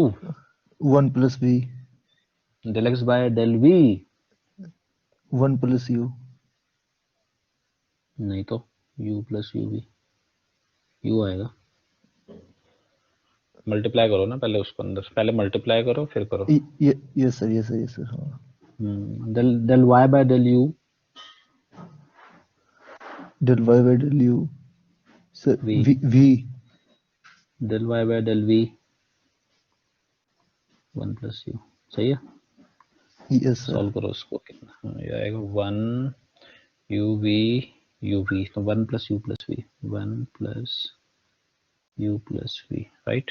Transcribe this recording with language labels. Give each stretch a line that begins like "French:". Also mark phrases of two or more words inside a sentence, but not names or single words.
English: 1 plus v, del x by del v 1 plus u।
Hindi: नहीं तो u
English: plus u v,
Hindi: यू आएगा। मल्टीप्लाई करो ना पहले उसको अंदर, पहले मल्टीप्लाई करो फिर करो।
English: Yes sir, yes sir, yes sir, हाँ। del del y by del u Del y by del u, sir, V। v, del y by del v 1 plus u.
Hindi: सही है?
English: yes sir,
Hindi: सॉल्व करो उसको, कितना ये आएगा 1 यू वी, तो
English: 1 plus u plus v, 1 plus u plus v, right?